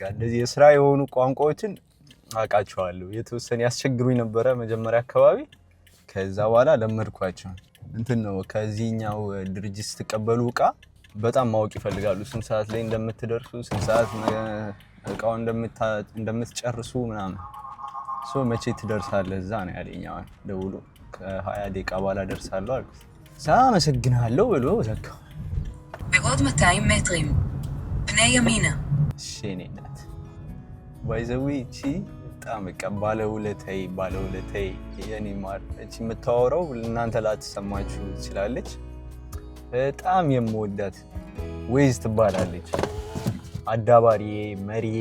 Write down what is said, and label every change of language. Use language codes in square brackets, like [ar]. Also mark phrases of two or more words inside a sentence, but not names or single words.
[am] እንደዚህ የስራ የሆኑ ቋንቋዎችን አውቃቸዋለሁ። የተወሰነ ያስቸግሩኝ ነበረ መጀመሪያ አካባቢ፣ ከዛ በኋላ ለመድኳቸው። እንትን ነው ከዚህኛው ድርጅት ስትቀበሉ እቃ በጣም ማወቅ ይፈልጋሉ። ስንት ሰዓት ላይ እንደምትደርሱ፣ ስንት ሰዓት እቃው እንደምትጨርሱ ምናምን። መቼ ትደርሳለህ እዛ ነው ያለኝ። አሁን ደውሎ ከ20 ደቂቃ በኋላ ደርሳለሁ አልኩት። አመሰግናለሁ ብሎ ዘጋው። [he] בעוד 200 מטרים פני ימינה። [am] እሺ እኔ ናት ባይዘዊ እቺ በጣም በቃ ባለውለታዬ የኔ ማር። እቺ የምታወራው እናንተ ላትሰማችሁ ትችላለች። በጣም የምወዳት ወይዝ ትባላለች። አዳባሪዬ፣ መሪዬ፣